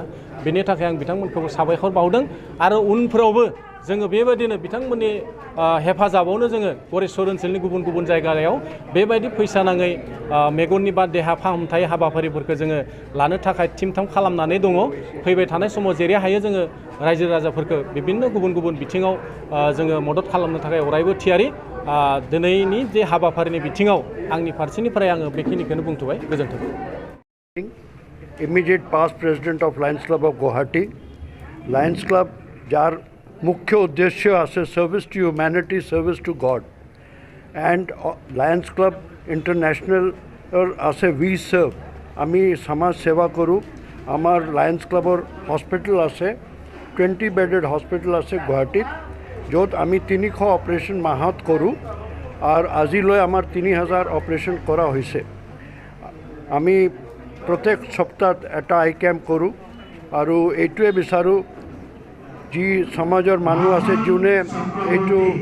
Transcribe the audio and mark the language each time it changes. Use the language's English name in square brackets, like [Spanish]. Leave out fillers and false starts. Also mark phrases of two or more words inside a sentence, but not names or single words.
[Bodo] बेनि थाखाय आं बिथांमोनखौबो साबायखर बावदों आरो उनफ्रावबो जोङो बेबायदिनो बिथांमोननि हेफाजाबावनो जोङो गरेस्वर ओनसोलनि गुबुन गुबुन जायगायाव बेबायदि फैसा नाङै मेगननि बा देहा फाहामथाय हाबाफारिफोरखौ जोङो लानो थाखाय थिम थाम खालामनानै दङ फैबाय थानाय समाव जेरै हायो जोङो रायजो राजाफोरखौ बिभिन्न गुबुन गुबुन बिथिङाव जोङो मदद खालामनो थाखाय अरायबो थियारि दिनैनि जे हाबाफारिनि बिथिङाव आंनि फारसेनिफ्राय आङो बेखिनिखौनो बुंथ'बाय गोजोन्थों [English] Immediate past president of Lions Club of Guwahati. Lions Club [Assamese] যার মুখ্য উদ্দেশ্য আছে [English] service to humanity service to god and Lions Club [Assamese] ইন্টারন্যাশনাল আছে [English] we serve [Assamese] আমি সমাজ সেৱা কৰোঁ আমার লায়ন্স ক্লাবৰ হস্পিটেল আছে 20 [English] bedded hospital [Assamese] আছে গুৱাহাটীত য'ত আমি 300 অপাৰেশ্যন মাহত কৰোঁ আর আজিলৈ আমার 3000 অপাৰেশ্যন কৰা হৈছে আমি প্রত্যেক সপ্তাহত এটা [English] eye camp [Assamese] কৰোঁ আৰু এইটোৱে বিচাৰোঁ যি সমাজৰ মানুহ আছে যোনে এইটো